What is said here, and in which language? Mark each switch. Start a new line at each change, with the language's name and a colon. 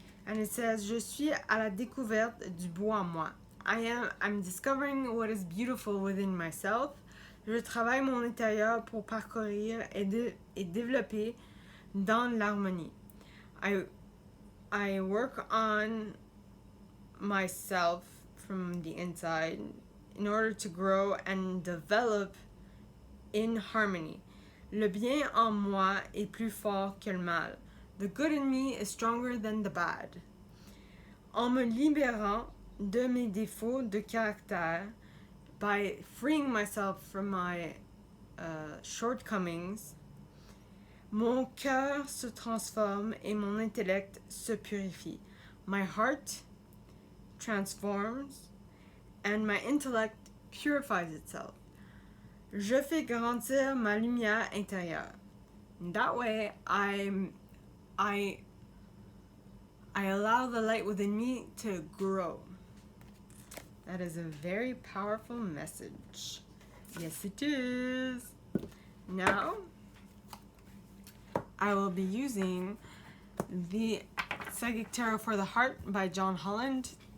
English: And it says,
French: Je suis à la découverte du beau en moi.
English: I'm discovering what is beautiful within myself.
French: Je travaille mon intérieur pour parcourir et développer dans l'harmonie.
English: I work on myself from the inside in order to grow and develop in harmony.
French: Le bien en moi est plus fort que le mal.
English: The good in me is stronger than the bad.
French: En me libérant de mes défauts de caractère,
English: by freeing myself from my shortcomings,
French: mon cœur se transforme et mon intellect se purifie.
English: My heart transforms and my intellect purifies itself.
French: Je fais grandir ma lumière intérieure.
English: That way, I allow the light within me to grow. That is a very powerful message. Yes, it is. Now, I will be using the Psychic Tarot for the Heart by John Holland.